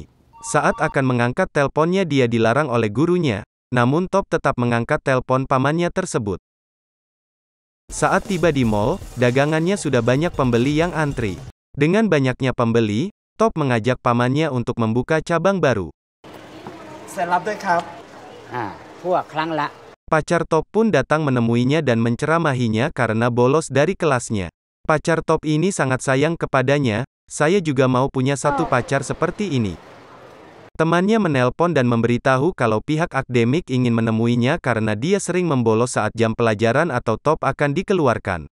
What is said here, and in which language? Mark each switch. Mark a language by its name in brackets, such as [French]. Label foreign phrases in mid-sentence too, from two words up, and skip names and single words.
[Indonesian] Saat akan mengangkat teleponnya dia dilarang oleh gurunya, namun Top tetap mengangkat telepon pamannya tersebut. Saat tiba di mall, dagangannya sudah banyak pembeli yang antri. Dengan banyaknya pembeli, Top mengajak pamannya untuk membuka cabang baru. [Thai] เซ็นรับด้วยครับ พวกครั้งละ [Indonesian] Pacar Top pun datang menemuinya dan menceramahinya karena bolos dari kelasnya. Pacar Top ini sangat sayang kepadanya. Saya juga mau punya satu pacar seperti ini. Temannya menelpon dan memberitahu kalau pihak akademik ingin menemuinya karena dia sering membolos saat jam pelajaran atau Top akan dikeluarkan.